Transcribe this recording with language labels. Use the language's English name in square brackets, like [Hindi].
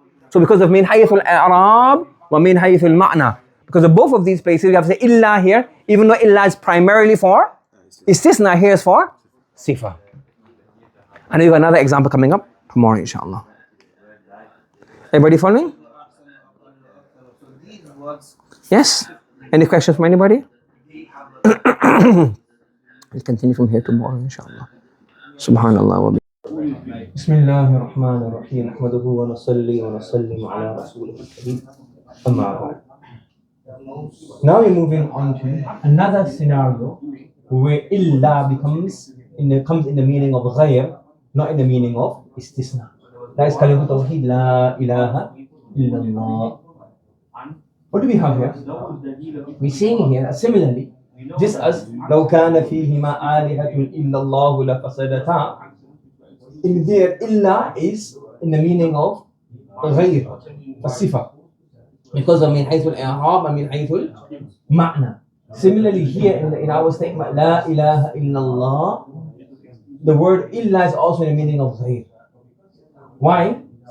[English] So because of min haythul i'rab wa min haythul ma'na, because of both of these places, you have to say illa here, even though illa is primarily for istisna, here is for sifa. And you've got another example coming up tomorrow, inshallah. Everybody following? Yes? Any questions from anybody? We'll continue from here tomorrow, inshallah. [Arabic] Subhanallah wa بسم الله الرحمن الرحيم نحمده ونصلي ونسلم على رسوله الكريم أما بعد. [English] Now we're moving on to another scenario where illa comes in the meaning of ghayr, not in the meaning of istisna. That is kalimat tawheed, la ilaha illallah. What do we have here? We're saying here similarly, just as [Arabic] لو كان فيهما آلهة إلا الله لفسدتا. [English] In there, illa is in the meaning of ghayr, sifa, because of min haythul i'rab and min haythul ma'na. Similarly here in our statement, la ilaha illallah, the word illa is also in the meaning of ghayr. Why?